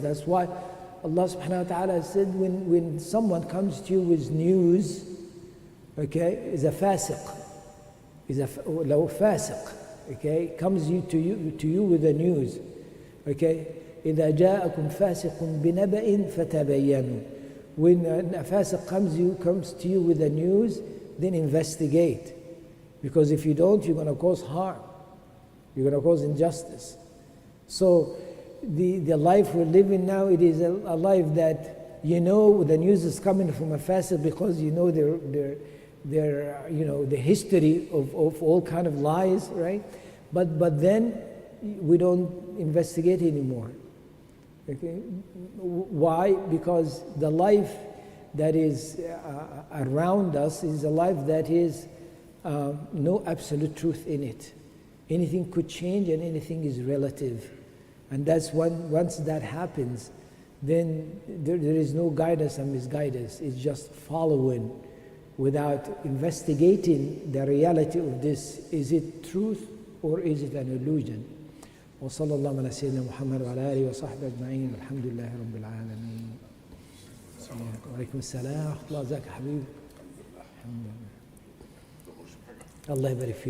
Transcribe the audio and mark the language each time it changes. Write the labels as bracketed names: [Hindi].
[English] That's why Allah subhanahu wa ta'ala said when someone comes to you with news, okay, is a fasiq, is a fasiq, okay, comes to you with the news, Okay? [Arabic] إذا جاءكم فاسق بنبأ فتبينوا. [English] When a fasiq comes to you with the news, then investigate. Because if you don't, you're going to cause harm. You're going to cause injustice. So the life we're living now, it is a life that you know the news is coming from a fasiq because you know their the history of all kind of lies, right? But then we don't investigate anymore. Okay? Why? Because the life that is around us is a life that is no absolute truth in it. Anything could change and anything is relative. And that's once that happens, then there is no guidance and misguidance. It's just following without investigating the reality of this. Is it truth or is it an illusion? [Arabic] وصلى الله على سيدنا محمد وعلى آله وصحبه أجمعين والحمد لله رب العالمين. وعليكم السلام ورحمة الله. ازيك يا حبيبي؟ الحمد لله. الله يبارك فيك.